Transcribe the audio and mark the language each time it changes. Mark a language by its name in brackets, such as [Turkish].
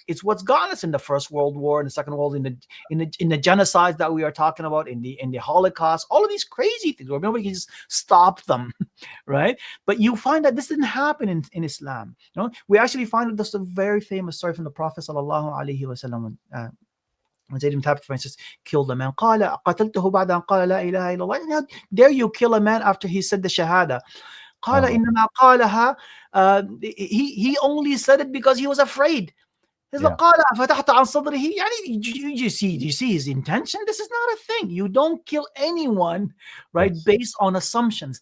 [English] It's what's got us in the First World War, in the Second World, in the genocides that we are talking about, in the Holocaust, all of these crazy things where nobody can just stop them, right? But you find that this didn't happen in Islam. We actually find that there's a very famous story from the Prophet sallallahu alaihi wasallam. When Zayd ibn Thabit, for instance, killed a man. [Arabic] قال قتلته بعد أن قال لا إله إلا الله. [English] How dare you kill a man after he said the shahada? [Arabic] قال إنما قالها. [English] He only said it because he was afraid. [Arabic] قال فتحت عن صدره. [English] You see his intention. This is not a thing. You don't kill anyone, right? Yes. Based on assumptions.